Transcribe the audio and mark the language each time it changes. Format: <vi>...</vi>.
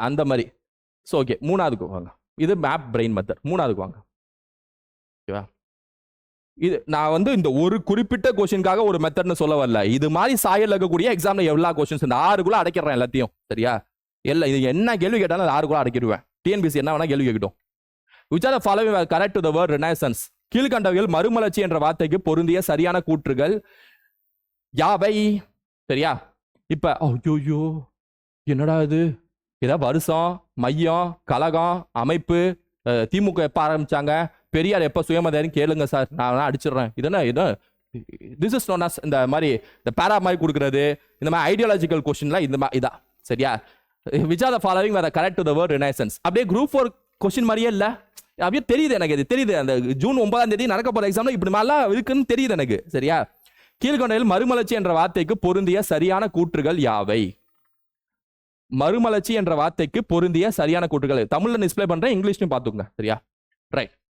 <ta>அந்த மாதிரி. So okay, மூணாவதுக்கு வாங்க. இது மேப் பிரெயின் மெத்தட். மூணாவதுக்கு வாங்க. ஓகேவா? இது நான் வந்து இந்த ஒரு குறிப்பிட்ட கொஸ்டினுக்காக ஒரு மெத்தட்னு சொல்ல வரல. இது மாதிரி சாயல் இருக்கக்கூடிய எக்ஸாம்ல எல்லா கொஸ்டின்ஸ் இந்த 6 அடைக்கிறேன் எல்லாத்தையும், சரியா? எல்லாம் இது என்ன கேள்வி கேட்டாலும் 6 அடைக்கிடுவேன். டிஎன்பிசி என்ன வேணா கேள்வி கேட்கட்டும்.</ta> <en>Which are the following were correct to the word renaissance?</en> <ta>கீழ்கண்டவைகள் மறுமலர்ச்சி என்ற வார்த்தைக்கு பொருந்திய சரியான கூற்றுகள் யாவை? சரியா? இப்ப ஐயோ என்னடா இது, ஏதாவது வருஷம், மையம், கழகம், அமைப்பு, திமுக எப்ப ஆரம்பிச்சாங்க, பெரியார் எப்ப சுயமரியாதை கேளுங்க சார், நான் அடிச்சிடுறேன். இதென்ன திஸ் இஸ் நோன் அஸ் இந்த மாதிரி இந்த பேரா மாதிரி கொடுக்கறது, இந்த மாதிரி ஐடியாலஜிக்கல் கொஸ்டின்லாம் இந்த மாதிரி இதான், சரியா?</ta> <en>Which are the following were correct to the word renaissance?</en> <ta>அப்படியே குரூப் 4 கொஸ்டின் மாதிரியே இல்ல, அப்படியே தெரியுது எனக்கு. இது தெரியுது, அந்த ஜூன் 9ஆம் தேதி நடக்க போற எக்ஸாம்ல இப்படி மாதிரிலாம் இருக்குன்னு தெரியுது எனக்கு, சரியா? கீழ்கண்டவையில் மறுமலர்ச்சி என்ற வார்த்தைக்கு பொருந்திய சரியான கூற்றுகள் யாவை? மறுமலர்ச்சி என்ற வார்த்தைக்கு பொருந்திய சரியான கூற்றுகள் தமிழ்ல டிஸ்ப்ளே பண்றேன், இங்கிலீஷ்லயும் பார்த்துக்கோங்க, சரியா? ரைட்.</ta>